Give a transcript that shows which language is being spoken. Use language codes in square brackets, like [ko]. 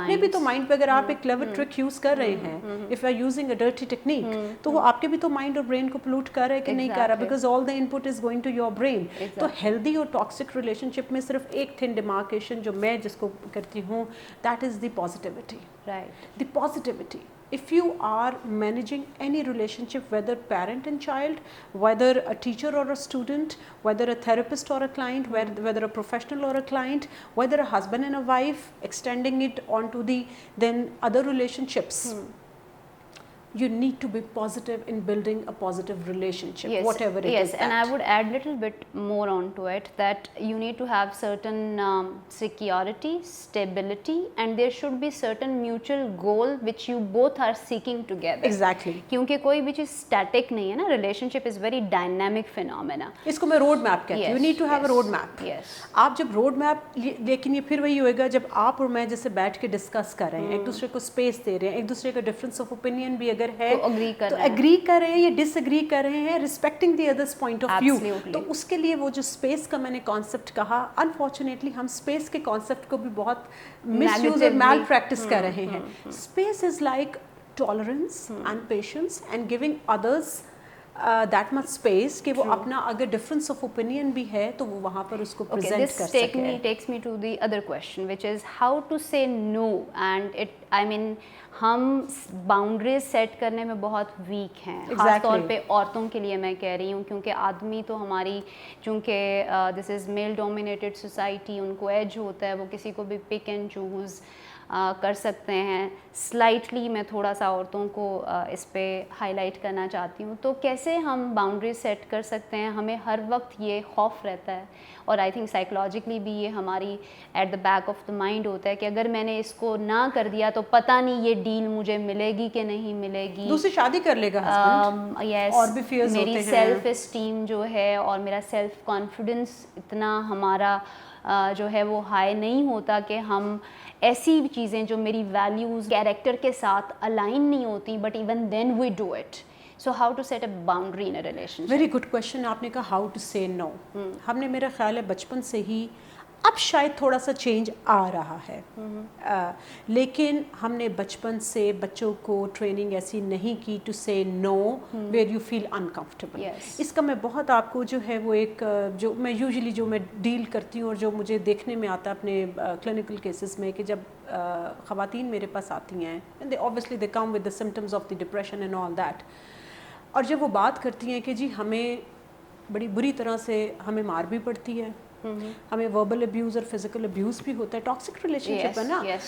[ur] اپنے بھی تو مائنڈ پہ اگر آپ ایک کلیور ٹرک یوز کر رہے ہیں, [en] if you are using a dirty technique, [ur] تو وہ آپ کے بھی تو مائنڈ اور برین کو پلوٹ کر رہا ہے کہ نہیں کر رہا, [en] Because all the input is going to your brain. [ur] تو ہیلدی اور ٹاکسک ریلیشن شپ میں صرف ایک تھن ڈیمارکیشن جو میں جس کو کرتی ہوں, [en] That is the positivity. Right, the positivity. If you are managing any relationship, whether parent and child, whether a teacher or a student, whether a therapist or a client, whether a professional or a client, whether a husband and a wife, extending it onto the then other relationships, you need to be positive in building a positive relationship, whatever it is. Yes, and I would add little bit more onto it, that you need to have certain security, stability, and there should be certain mutual goal which you both are seeking together. Exactly. [ur] کیونکہ کوئی بھی چیز static نہیں ہے نا, [en] relationship is very dynamic phenomena. [ur] اس کو میں road map کہتی ہوں. [en] You need to have a road map. Yes. [ur] آپ جب روڈ میپ, لیکن یہ پھر وہی ہوئے گا جب آپ اور میں جیسے بیٹھ کے ڈسکس کر رہے ہیں, ایک دوسرے کو اسپیس دے رہے ہیں, ایک دوسرے کا ڈفرینس آف اوپینین بھی ہے تو اگری کر رہے ہیں یا ڈس اگری کر رہے ہیں, [en] Respecting the others point of view. [ur] تو اس کے لیے وہ جو اسپیس کا میں نے کانسیپٹ کہا, انفارچونیٹلی ہم اسپیس کے کانسیپٹ کو بھی بہت مس یوز اور میل پریکٹس کر رہے ہیں. [en] space is like tolerance and patience and giving others that much space [ur] کہ وہ اپنا اگر difference of opinion بھی ہے تو وہ وہاں پر اس کو present کر سکے. [en] This takes me to the other question, which is how to say no. And I mean [ur] ہم باؤنڈریز سیٹ کرنے میں بہت ویک ہیں, خاص طور پہ عورتوں کے لیے میں کہہ رہی ہوں, کیونکہ آدمی تو ہماری, چونکہ [en] this is male dominated society, [ur] ان کو ایج ہوتا ہے, وہ کسی کو بھی پک اینڈ چوز کر سکتے ہیں. سلائٹلی میں تھوڑا سا عورتوں کو اس پہ ہائی لائٹ کرنا چاہتی ہوں. تو کیسے ہم باؤنڈریز سیٹ کر سکتے ہیں؟ ہمیں ہر وقت یہ خوف رہتا ہے, [en] اور I think psychologically [ur] بھی یہ ہماری [en] at the back of the mind [ur] ہوتا ہے کہ اگر میں نے اس کو نہ کر دیا تو پتہ نہیں یہ ڈیل مجھے ملے گی کہ نہیں ملے گی, دوسری شادی کر لے گا ہسبینڈ. [en] yes, [ur] اور بھی فیئرز ہوتے ہیں. میری سیلف اسٹیم جو ہے اور میرا سیلف کانفیڈنس اتنا ہمارا جو ہے وہ ہائی نہیں ہوتا کہ ہم ایسی چیزیں جو میری ویلیوز, کیریکٹر کے ساتھ الائن نہیں ہوتی, [en] But even then we do it. So how to set a boundary in a relationship? Very good question. [ur] آپ نے کہا [en] how to say no. [ur] ہم نے, میرا خیال ہے بچپن سے ہی, اب شاید تھوڑا سا چینج آ رہا ہے, لیکن ہم نے بچپن سے بچوں کو ٹریننگ ایسی نہیں کی [en] To say no where you feel uncomfortable. [ur] اس کا میں بہت آپ کو جو ہے وہ ایک, جو میں یوزلی جو میں ڈیل کرتی ہوں اور جو مجھے دیکھنے میں آتا ہے اپنے کلینکل کیسز میں, کہ جب خواتین میرے پاس آتی ہیں, and [en] obviously they come with the symptoms of the depression and all that, [ur] اور جب وہ بات کرتی ہیں کہ جی ہمیں بڑی بری طرح سے ہمیں مار بھی پڑتی ہے, ہمیں وربل ابیوز اور فزیکل ابیوز بھی ہوتا ہے, ٹاکسک ریلیشن شپ ہے نا,